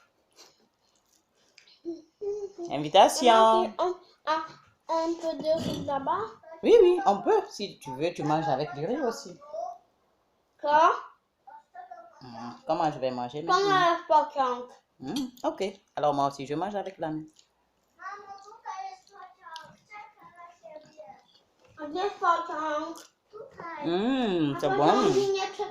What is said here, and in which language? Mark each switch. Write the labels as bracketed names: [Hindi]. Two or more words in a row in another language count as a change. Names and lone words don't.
[French] Invitation. On peut dire là-bas? Oui, oui, on peut. Si tu veux, tu manges avec du riz aussi. Quoi? Comment je vais manger Comment maintenant? la poquante? Ok, alors moi aussi, je mange avec la main. [Polish] Gdzie jest pociąg? [French] C'est bon.